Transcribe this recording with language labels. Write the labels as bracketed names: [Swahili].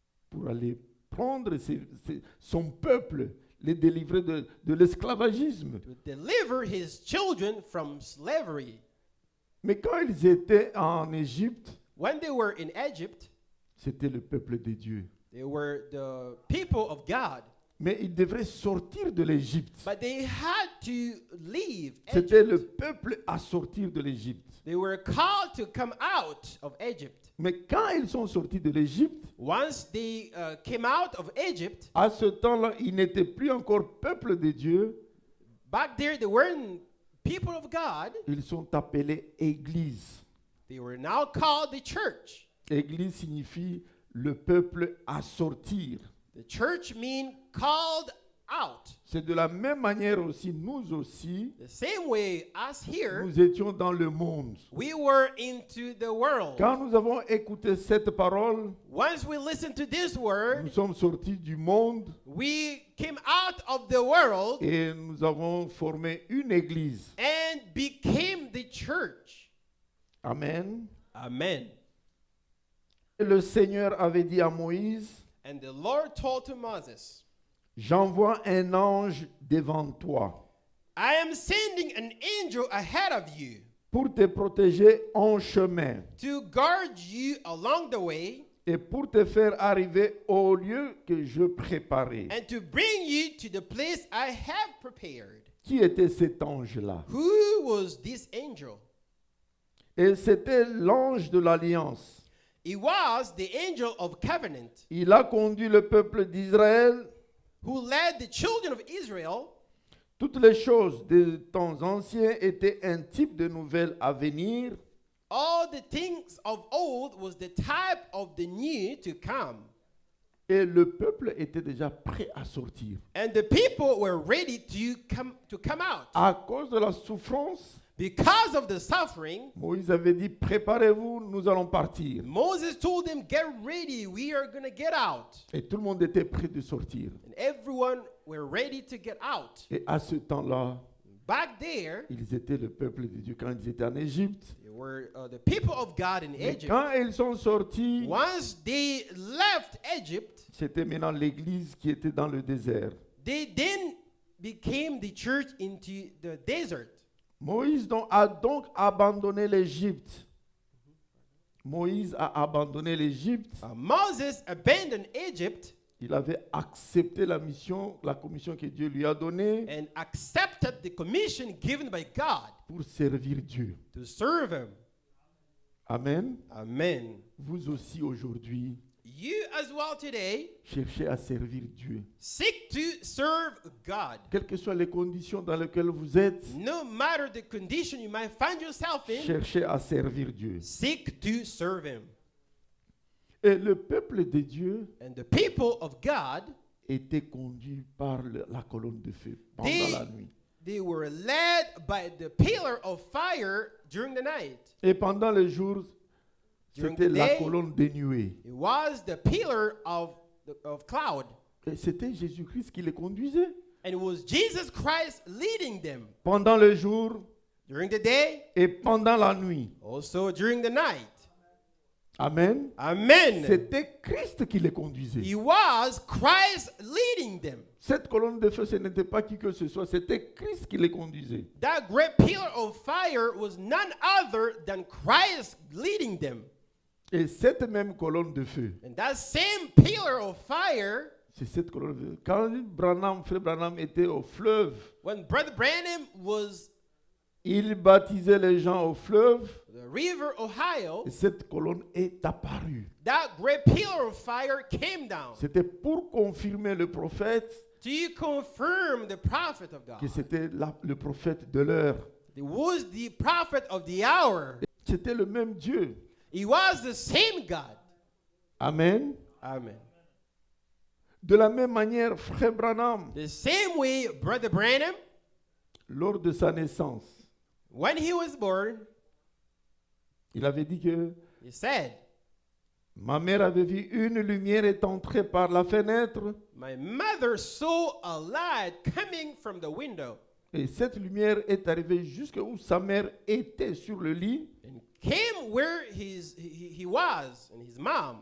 [French] pour aller prendre son peuple, les délivrer de l'esclavagisme. [English] to deliver his children from slavery. [French] Mais quand ils étaient en Égypte, [English] When they were in Egypt, [French] c'était le peuple de Dieu. [English] they were the people of God. [French] Mais ils devraient sortir de l'Égypte. [English] But they had to leave [French] C'était [English] Egypt. [French] le peuple à sortir de l'Égypte. [English] They were called to come out of Egypt. [French] Mais quand ils sont sortis de l'Égypte, [English] Once they came out of Egypt, [French] à ce temps-là, ils n'étaient plus encore peuple de Dieu. [English] back there they weren't people of God. [French] Ils sont appelés Église. [English] They were now called the church. [French] Église signifie le peuple à sortir. [English] The church means called out. [French] C'est de la même manière aussi, nous aussi, [English] The same way as here, [French] nous étions dans le monde. [English] we were into the world. [French] Quand nous avons écouté cette parole, [English] Once we listened to this [French] nous [English] word, [French] sommes sortis du monde [English] we came out of the world [French] et nous avons formé une église. [English] and became the church. [French] Amen. [English] Amen. [French] Et le Seigneur avait dit à Moïse, [English] And the Lord told to Moses, [French] j'envoie un ange devant toi [English] I am sending an angel ahead of you [French] pour te protéger en chemin [English] to guard you along the way [French] et pour te faire arriver au lieu que je préparais. [English] and to bring you to the place I have prepared. [French] Qui était cet ange-là? [English] Who was this angel? [French] Et c'était l'ange de l'alliance. [English] It was the angel of covenant [French] Il a conduit le peuple d'Israël. [English] who led the children of Israel. [French] Toutes les choses des temps anciens étaient un type de nouvelles à venir. [English] All the things of old was the type of the new to come. [French] Et le peuple était déjà prêt à sortir. [English] And the people were ready to come out. [French] À cause de la souffrance, [English] Because of the suffering, [French] Moïse avait dit, préparez-vous, nous allons partir. [English] Moses told them, get ready, we are going to get out. [French] Et tout le monde était prêt de sortir. [English] And everyone were ready to get out. [French] Et à ce temps-là, [English] Back there, [French] ils étaient le peuple de Dieu quand ils étaient en Égypte. [English] they were the people of God in [French] Mais [English] Egypt. [French] quand ils sont sortis, [English] Once they left Egypt, [French] c'était maintenant l'église qui était dans le désert. [English] they then became the church into the desert. [French] Moïse a donc abandonné l'Égypte. Moïse a abandonné l'Égypte. [English] Moses abandoned Egypt [French] Il avait accepté la commission que Dieu lui a donnée [English] and accepted the commission given by God [French] pour servir Dieu. [English] to serve him. [French] Amen. [English] Amen. [French] Vous aussi aujourd'hui, [English] You as well today [French] cherchez à servir Dieu. [English] seek to serve God. [French] Quelles que soient les conditions dans lesquelles vous êtes, [English] No matter the condition you might find yourself in, [French] cherchez à servir Dieu. [English] seek to serve him. [French] Et le peuple de Dieu [English] And the people of God, [French] était conduit par la colonne de feu pendant Des- la nuit. [English] they were led by the pillar of fire during the night. [French] Et pendant les jours, [English] During [French] c'était [English] the [French] la [English] day, [French] colonne des nuées. [English] it was the pillar of cloud. [French] Et c'était Jésus-Christ qui les conduisait. [English] And it was Jesus Christ leading them [French] Pendant le jour [English] during the day, [French] et pendant la nuit. [English] also during the night. [French] Amen. [English] Amen. [French] C'était Christ qui les conduisait. [English] It was Christ leading them. [French] Cette colonne de feu, ce n'était pas qui que ce soit, c'était Christ qui les conduisait. [English] That great pillar of fire was none other than Christ leading them. [French] Et cette même colonne de feu, [English] And that same pillar of fire, [French] c'est cette colonne de feu. Quand Frère Branham était au fleuve, [English] when Brother Branham was [French] il baptisait les gens au fleuve, [English] the river Ohio, [French] et cette colonne est apparue. [English] that great pillar of fire came down [French] C'était pour confirmer le prophète [English] to confirm the prophet of [French] que [English] God. [French] c'était le prophète de l'heure. [English] It was the prophet of the hour. [French] C'était le même Dieu. [English] It was the same God. [French] Amen. [English] Amen. [French] De la même manière, Frère Branham, [English] The same way Brother Branham, [French] lors de sa naissance, [English] when he was born, [French] il avait dit que [English] he said, [French] ma mère avait vu une lumière est entrée par la fenêtre [English] my mother saw a light coming from the window [French] et cette lumière est arrivée jusqu'à où sa mère était sur le lit. [English] and came where he was and his mom.